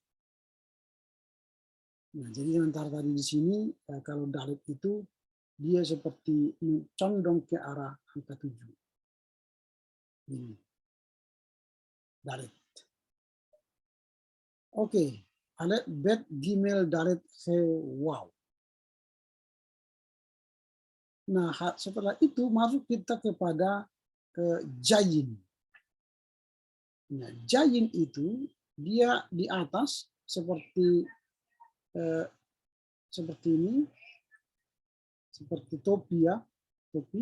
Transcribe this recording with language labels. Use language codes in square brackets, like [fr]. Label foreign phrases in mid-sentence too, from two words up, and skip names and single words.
[id] Nah, jadi sementara tadi di sini kalau dalet itu dia seperti condong ke arah angka 7. Ini. Dalet. Oke. [he] Alef, bet, gimel, dalet, he, wow. [id] Nah, setelah itu masuk kita kepada jayin. Nah, jayin itu dia di atas seperti ini, seperti topi ya, topi.